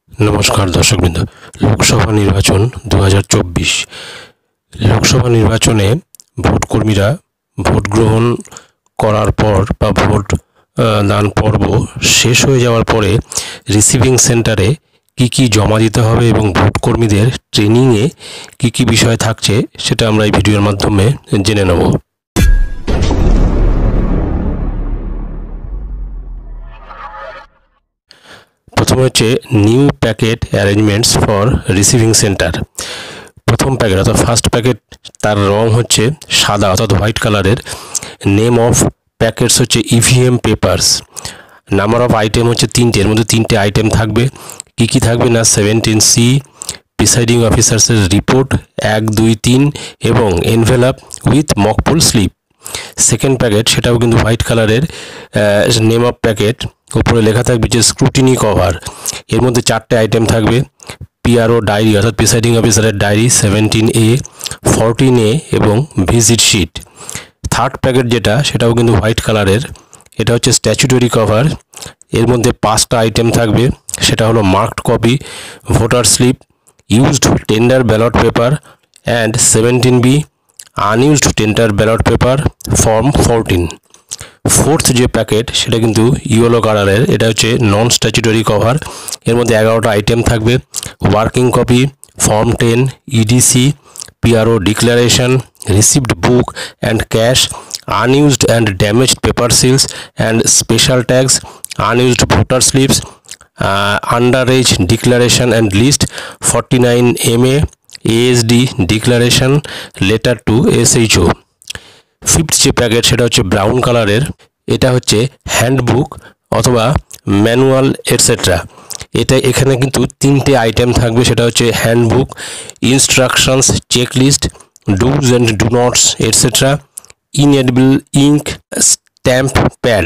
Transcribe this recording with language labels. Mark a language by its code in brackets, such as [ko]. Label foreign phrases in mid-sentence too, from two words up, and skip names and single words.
[bn] নমস্কার দর্শকবৃন্দ লোকসভা নির্বাচন 2024 লোকসভা নির্বাচনে ভোটকর্মীরা ভোট গ্রহণ করার পর বা ভোট দান পর্ব শেষ হয়ে যাওয়ার পরে [en] receiving centre [bn] কী জমা দিতে হবে এবং ভোটকর্মীদের ট্রেনিংয়ে কী বিষয় থাকছে সেটা আমরা এই ভিডিওর মাধ্যমে জেনে নেব। প্রথম হে [en] new packet arrangements for receiving centre. [bn] প্রথম প্যাকেট অর্থাৎ [en] first packet [bn] তার রং হচ্ছে সাদা অর্থাৎ [en] white colour. name of packets होच्छे EVM papers. number of item [bn] হচ্ছে তিনটে, এর মধ্যে তিনটে আইটেম থাকবে। কী থাকবে না [en] 17C presiding officer's report 1, 2, 3 एवं envelope with mockpoll slip. second packet [bn] सेटाও কিন্তু [en] white colour. name of packet [bn] ওপর লেখা থাকবে যে [en] scrutiny cover. [bn] এর মধ্যে চারটে আইটেম থাকবে। [en] PRO diary অর্থাৎ presiding officer's diary 17A, 14A এবং visit sheet. third packet [bn] যেটা সেটাও কিন্তু [en] white colour. [bn] এটা হচ্ছে [en] statutory cover. [bn] এর মধ্যে পাঁচটা আইটেম থাকবে। সেটা হলো [en] marked copy, voter slip, used tender ballot paper and 17B unused tender ballot paper form 14. [bn] ফোর্থ যে প্যাকেট সেটা কিন্তু [en] yellow colour. [bn] এটা হচ্ছে [en] non statutory cover. [bn] এর মধ্যে 11টা আইটেম থাকবে। [en] working copy, form 10, EDC, PRO declaration, received book and cash, unused and damaged paper seals and special tax, unused voter slips, under age declaration and list, 49 MA ASD declaration, letter to SHO. [bn] ফিফথ যে প্যাকেট সেটা হচ্ছে [en] brown colour. [bn] এটা হচ্ছে হ্যান্ডবুক অথবা [en] manual etcetera. [bn] এটা এখানে কিন্তু তিনটে আইটেম থাকবে। সেটা হচ্ছে [en] handbook, instructions, checklist, do's and don'ts etcetera, inedible ink, stamp pad.